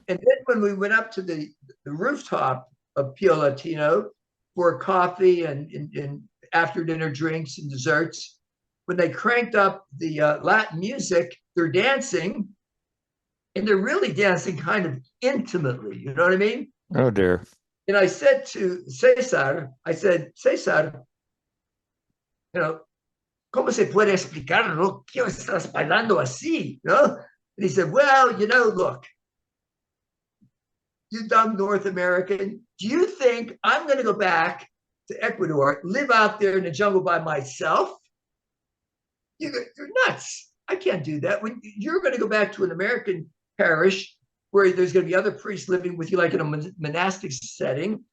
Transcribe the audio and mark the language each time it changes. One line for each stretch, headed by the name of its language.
English: And then when we went up to the rooftop of Pio Latino for coffee and after dinner drinks and desserts, when they cranked up the Latin music, they're dancing and they're really dancing kind of intimately. You know what I mean? Oh dear. And I said to Cesar, Cesar, you know,
Spanish: ¿cómo se puede explicar, no? ¿Qué estás bailando así?
English: And he said, well, look, you dumb North American, do you think I'm going to go back to Ecuador, live out there in the jungle by myself? You're nuts. I can't do that. When you're going to go back to an American parish where there's going to be other priests living with you, like in a monastic setting,